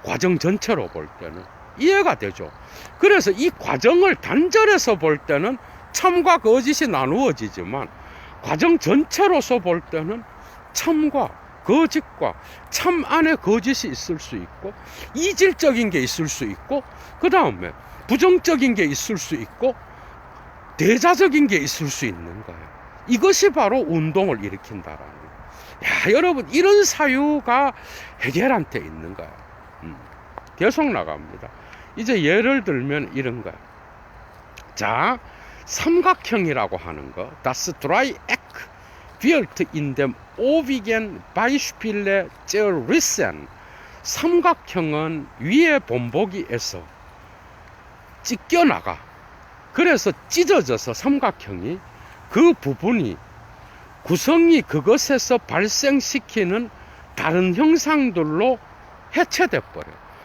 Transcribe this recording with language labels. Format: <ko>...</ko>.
<ko>과정 전체로 볼 때는 이해가 되죠. 그래서 이 과정을 단절해서 볼 때는 참과 거짓이 나누어지지만, 과정 전체로서 볼 때는 참과 거짓과 참 안에 거짓이 있을 수 있고, 이질적인 게 있을 수 있고, 그 다음에 부정적인 게 있을 수 있고, 대자적인 게 있을 수 있는 거예요. 이것이 바로 운동을 일으킨다라는 거예요. 야, 여러분, 이런 사유가 해겔한테 있는 거예요. 계속 나갑니다. 이제 예를 들면 이런 거예요. 자, 삼각형이라고 하는 거,</ko> <de>Das Dreieck wird in dem obigen Beispiele zerrissen.</de> <ko>삼각형은 위에 본보기에서 찢겨나가. 그래서 찢어져서 삼각형이 그 부분이 구성이 그것에서 발생시키는 다른 형상들로 해체돼 버려요.</ko>